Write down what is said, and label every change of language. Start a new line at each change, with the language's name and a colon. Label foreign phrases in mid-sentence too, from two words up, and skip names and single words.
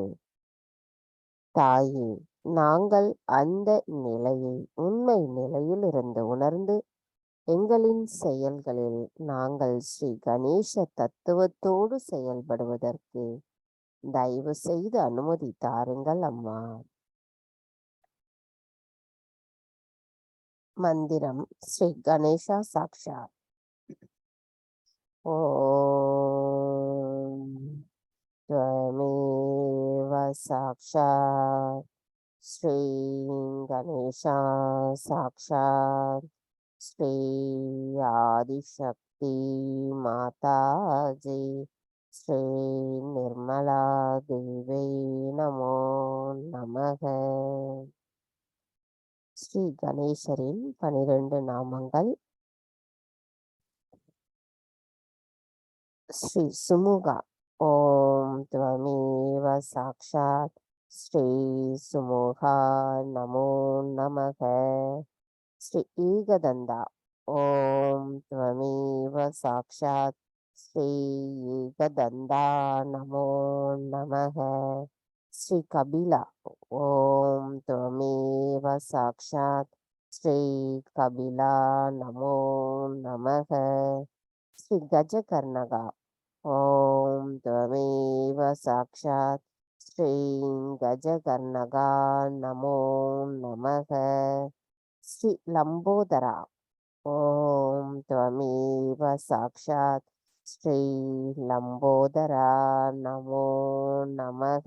Tamil: தாயே, நாங்கள் அந்த நிலையை உண்மை நிலையில் இருந்து உணர்ந்து எங்களின் செயல்களில் நாங்கள் ஸ்ரீ கணேச தத்துவத்தோடு செயல்படுவதற்கு தயவு செய்து அனுமதி தாருங்கள் அம்மா.
Sanskrit: मन्त्रम् श्री गणेशा साक्षात्. ஓம் त्वमेव साक्षात् श्री गणेशा साक्षात् श्री आदिशक्ति माताजी श्री निर्मला देवी नमो नमः.
Tamil: ஸ்ரீ கணேசரின் 12 நாமங்கள். ஸ்ரீ சுமுகா.
Sanskrit: ஓம் त्वमेव साक्षात् श्री सुमुखा नमो नमः. श्री एकदन्ता। ओम् त्वमेव साक्षात् श्री एकदन्ता नमो नमः. श्री कपिला। ओम् त्वमेव साक्षात् श्री कपिला नमो नमः. ஸ்ரீ கஜகர்ணகா. ॐ त्वमेव साक्षात् श्रीं गजकर्णगा नमो नमः। श्री लंबोदरा ॐ त्वमेव साक्षात् श्री लंबोदरा नमो नमः।